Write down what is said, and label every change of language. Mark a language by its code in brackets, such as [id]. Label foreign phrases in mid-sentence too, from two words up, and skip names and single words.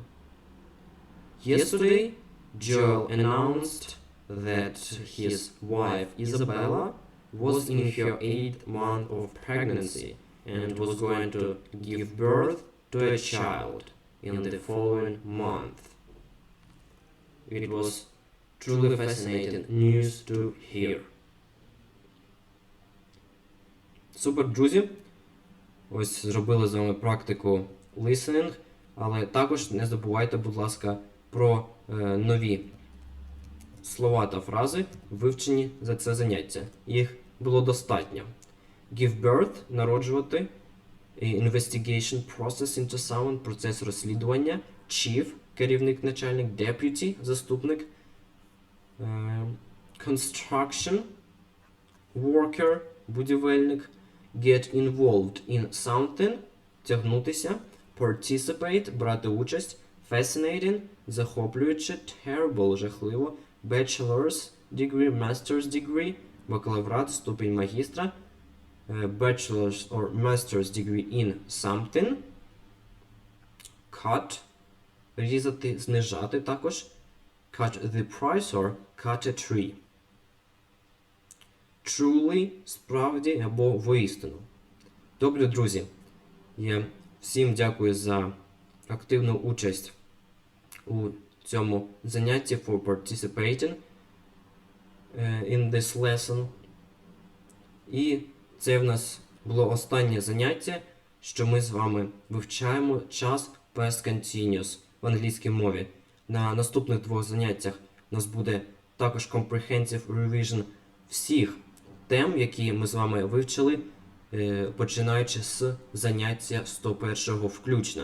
[en] Yesterday, Joel announced that his wife Isabella was in her 8th month of pregnancy and was going to give birth to a child in the following month. It was truly fascinating news to hear. [uk] Супер, друзі! Ось зробили з вами практику listening, але також не забувайте, будь ласка, про нові слова та фрази, вивчені за це заняття. Їх було достатньо. [en] Give birth – народжувати, investigation process into someone – [uk] процес розслідування, chief – керівник, начальник, deputy – заступник, [en] construction worker – будівельник, get involved in something – [uk] тягнутися, participate – брати участь, fascinating – захоплююче, terrible – жахливо, [en] bachelor's degree, master's degree – [uk] бакалаврат, ступінь магістра, [en] bachelor's or master's degree in something, cut – [uk] різати, знижати також, [en] cut the price or cut a tree. Truly – [uk] справді або воістину. Добре, друзі, я всім дякую за активну участь у цьому занятті, [en] for participating in this lesson. [uk] І це в нас було останнє заняття, що ми з вами вивчаємо час [en] past continuous [uk] в англійській мові. На наступних 2 заняттях у нас буде також [en] comprehensive revision [uk] всіх тем, які ми з вами вивчили, починаючи з заняття 101 включно.